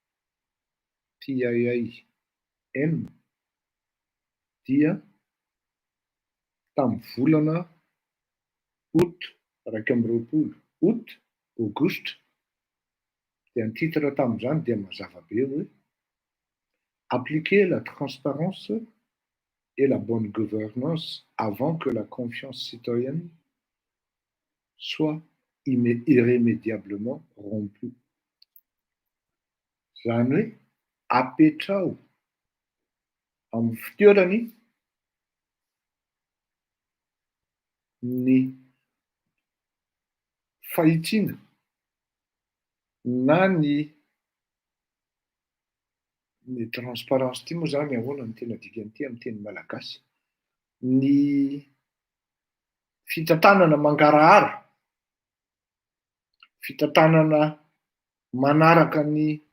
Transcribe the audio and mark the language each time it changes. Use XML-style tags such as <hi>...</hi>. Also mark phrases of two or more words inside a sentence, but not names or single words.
<mg>TIIM, dia tamin'ny volana aogositra dia ny titre tamin'izany dia mazava be hoe</mg> <fr>appliquer la transparence et la bonne gouvernance avant que la confiance citoyenne soit irrémédiablement rompue.</fr> <mg>Zany hoe apetrao amin'ny fitoerany ny fahitsiana na ny transparence ty moa zany ahoana ny tena dikany ty amin'ny teny malagasy, ny fitantanana mangarahara, fitantanana manaraka ny</mg>